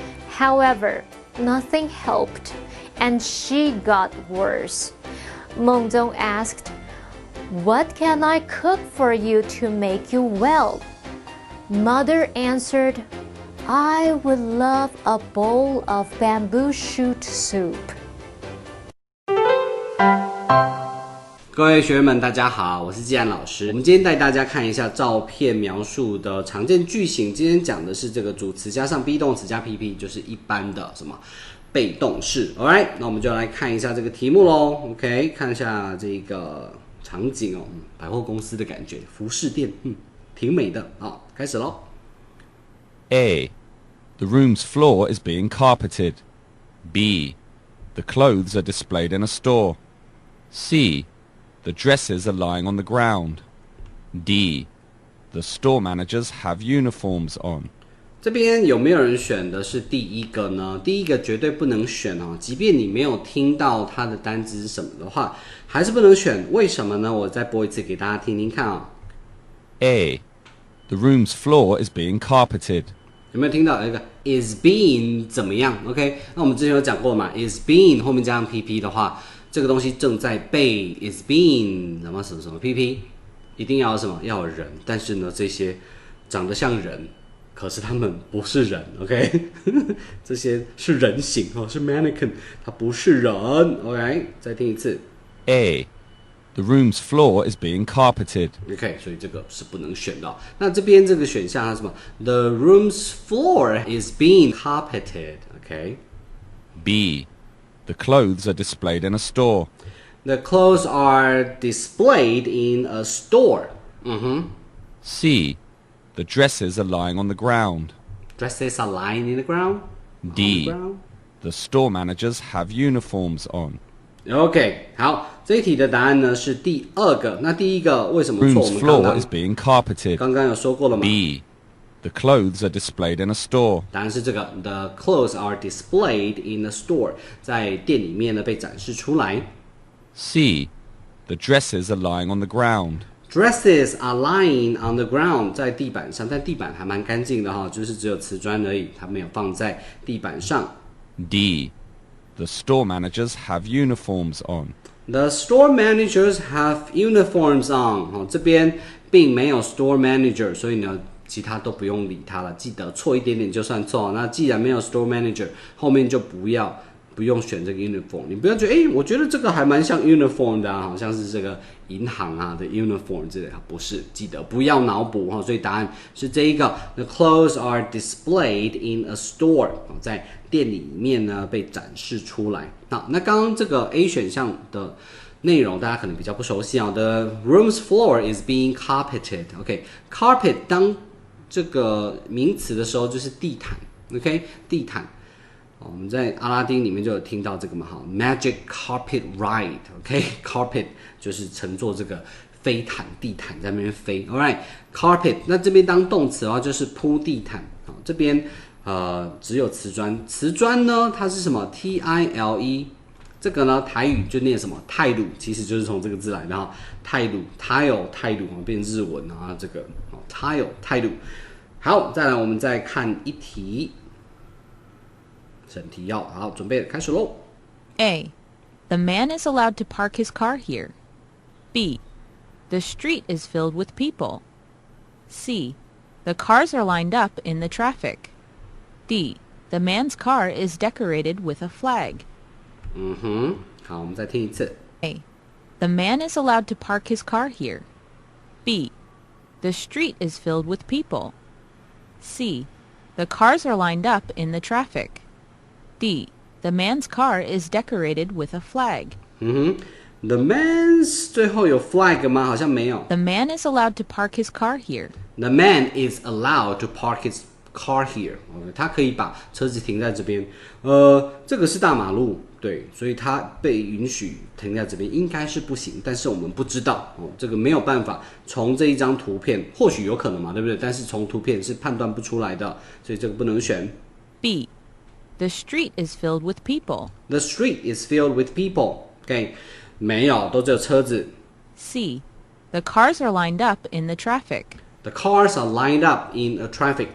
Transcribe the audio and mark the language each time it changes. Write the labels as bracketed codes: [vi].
[en] However, nothing helped, and she got worse. Mengzong asked, "What can I cook for you to make you well?" Mother answered, "I would love a bowl of bamboo shoot soup." [zh] 各位学员们，大家好，我是季安老师。我们今天带大家看一下照片描述的常见句型。今天讲的是这个主词加上 be 动词加 pp， 就是一般的什么被动式。 Alright， 那我们就来看一下这个题目咯。OK， 看一下这个场景哦，百货公司的感觉，服饰店，挺美的。好，开始咯。 [en] A. The room's floor is being carpeted. B. The clothes are displayed in a store. C. The dresses are lying on the ground. D. The store managers have uniforms on. [zh] 这边有没有人选的是第一个呢？第一个绝对不能选哦，即便你没有听到它的单字是什么的话，还是不能选。为什么呢？我再播一次给大家听听看哦。 [en] A. The room's floor is being carpeted. [zh] 有没有听到一个 is being 怎么样 ？OK， 那我们之前有讲过嘛 ，is being 后面加上 pp 的话，这个东西正在被 is being 什么 pp， 一定要有什么要有人，但是呢，这些长得像人，可是他们不是人 ，OK， 这些是人形哦，是 mannequin， 它不是人 ，OK， 再听一次 [en] A. The room's floor is being carpeted. [zh] OK， 所以这个是不能选的哦。那这边这个选项它是什么 ？ [en] The room's floor is being carpeted， [zh] OK。 [en] B. The clothes are displayed in a store. The clothes are displayed in a store. C. The dresses are lying on the ground. Dresses are lying in the ground. D. The store managers have uniforms on. [zh] OK， 好，这一题的答案呢是第二个。那第一个为什么错？我 [en] Room's [zh] 们刚 [en] floor [zh] 刚 [en] is being carpeted. [zh] 刚刚有说过了嘛 [en] B. The clothes are displayed in a store. [zh] 答案是这个 ， [en] The clothes are displayed in a store， [zh] 在店里面呢被展示出来。 [en] C. The dresses are lying on the ground. Dresses are lying on the ground， [zh] 在地板上，但地板还蛮干净的哈，就是只有瓷砖而已，它没有放在地板上。 [en] D. The store managers have uniforms on. The store managers have uniforms on。 [zh] 这边并没有 store manager， 所以呢，其他都不用理它了。记得错一点点就算错。那既然没有 store manager， 后面就不用选这个 uniform。你不要觉得，我觉得这个还蛮像 uniform 的啊，好像是这个银行啊的 uniform 之类的，不是。记得不要脑补哈。所以答案是这一个 ， [en] The clothes are displayed in a store， [zh] 在店里面呢被展示出来。好，那刚刚这个 A 选项的内容大家可能比较不熟悉啊。 [en] The room's floor is being carpeted。 [zh] OK，carpet 当这个名词的时候就是地毯。 OK， 地毯。我们在阿拉丁里面就有听到这个嘛，哈 ，Magic Carpet Ride，OK，Carpet 就是乘坐这个飞毯、地毯在那边飞 ，All right，Carpet， 那这边当动词的话就是铺地毯，好，这边只有瓷砖，瓷砖呢它是什么 ？Tile， 这个呢台语就念什么泰鲁，其实就是从这个字来的哈，泰鲁 ，Tile 泰鲁变日文啊，这个 Tile 泰鲁，好，再来我们再看一题。审题要好，准备开始喽。 [en] A. The man is allowed to park his car here. B. The street is filled with people. C. The cars are lined up in the traffic. D. The man's car is decorated with a flag. [zh] 好，我们再听一次。 [en] A. The man is allowed to park his car here. B. The street is filled with people. C. The cars are lined up in the traffic. D. The man's car is decorated with a flag. The man's [zh] 最后有 flag 吗？好像没有。 [en] The man is allowed to park his car here. The man is allowed to park his car here. [zh] 他可以把车子停在这边。这个是大马路，对，所以他被允许停在这边，应该是不行，但是我们不知道这个没有办法从这一张图片，或许有可能嘛，对不对？但是从图片是判断不出来的，所以这个不能选。 [en] B. The street is filled with people. The street is filled with people. [zh] OK， 没有，都只有车子。 [en] C. The cars are lined up in the traffic. The cars are lined up in a traffic.